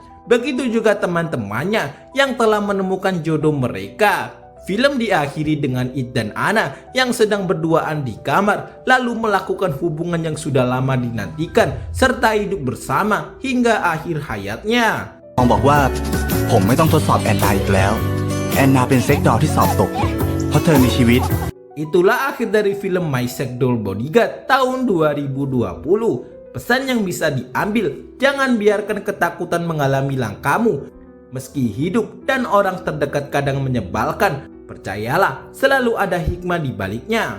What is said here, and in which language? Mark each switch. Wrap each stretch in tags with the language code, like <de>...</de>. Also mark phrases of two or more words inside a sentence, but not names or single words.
<id>Begitu juga teman-temannya yang telah menemukan jodoh mereka. Film diakhiri dengan It dan Anna yang sedang berduaan di kamar lalu melakukan hubungan yang sudah lama dinantikan serta hidup bersama hingga akhir hayatnya.</id> <th>มองบอกว่าผมไม่ต้องทดสอบแอนนาอีกแล้วแอนนาเป็นเซ็กดอลที่สอบตกเพราะเธอมีชีวิต</th> <id>Itulah akhir dari film My Sex Doll Bodyguard tahun 2020. Pesan yang bisa diambil, jangan biarkan ketakutan mengalami langkahmu. Meski hidup dan orang terdekat kadang menyebalkan, percayalah selalu ada hikmah di baliknya.</id>